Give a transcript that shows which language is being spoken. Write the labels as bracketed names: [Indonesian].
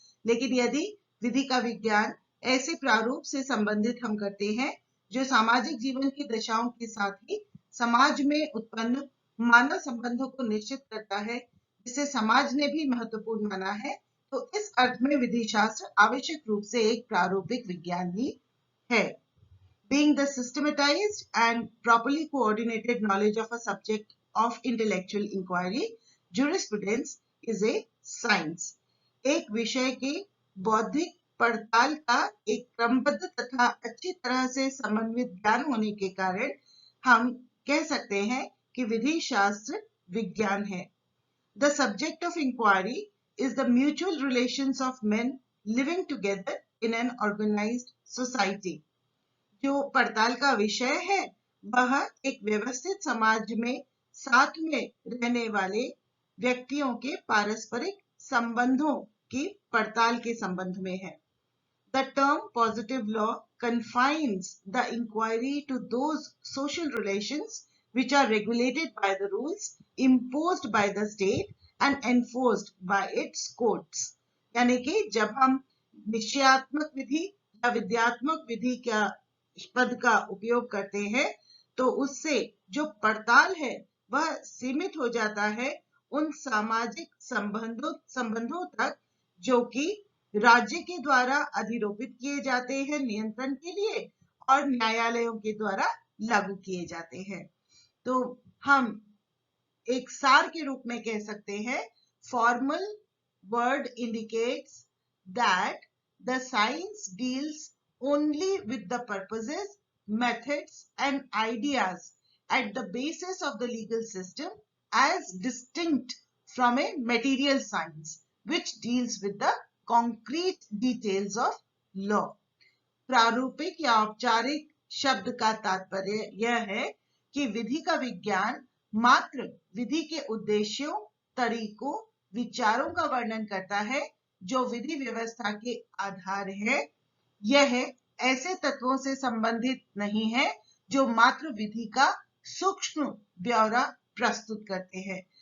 [Hindi] लेकिन यदि विधि का विज्ञान ऐसे प्रारूप से संबंधित हम करते हैं जो सामाजिक जीवन की दशाओं के साथ ही समाज में उत्पन्न मानव संबंधों को निश्चित करता है, जिसे समाज ने भी महत्वपूर्ण माना है, तो इस अर्थ में विधि शास्त्र आवश्यक रूप से एक प्रारूपिक विज्ञान ही है। [English] Being the systematized and properly coordinated knowledge of a subject of intellectual inquiry, jurisprudence is a science. [Hindi] एक विषय के बौद्धिक पड़ताल का एक क्रमबद्ध तथा अच्छी तरह से समन्वित ज्ञान होने के कारण हम कह सकते हैं कि विधि शास्त्र विज्ञान है। [English] The subject of inquiry is the mutual relations of men living together in an organized society. [Hindi] जो पड़ताल का विषय है वह एक व्यवस्थित समाज में साथ में रहने वाले व्यक्तियों के पारस्परिक संबंधों की पड़ताल के संबंध में है। [English] The term positive law confines the inquiry to those social relations which are regulated by the rules imposed by the state and enforced by its courts. [Hindi] यानी कि जब हम निश्चयात्मक विधि या विद्यात्मक विधि का पद का उपयोग करते हैं तो उससे जो पड़ताल है वह सीमित हो जाता है उन सामाजिक संबंधों तक जो कि राज्य के द्वारा अधिरोपित किए जाते हैं नियंत्रण के लिए और न्यायालयों के द्वारा लागू किए जाते हैं। तो हम एक सार के रूप में कह सकते हैं, [English] Formal word indicates that the science deals only with the purposes, methods and ideas at the basis of the legal system as distinct from a material science which deals with the concrete details of law. [Hindi] प्रारूपिक या औपचारिक शब्द का तात्पर्य यह है कि विधि का विज्ञान मात्र विधि के उद्देश्यों, तरीकों, विचारों का वर्णन करता है जो विधि व्यवस्था के आधार है। यह ऐसे तत्वों से संबंधित नहीं है जो मात्र विधि का सूक्ष्म ब्यौरा प्रस्तुत करते हैं।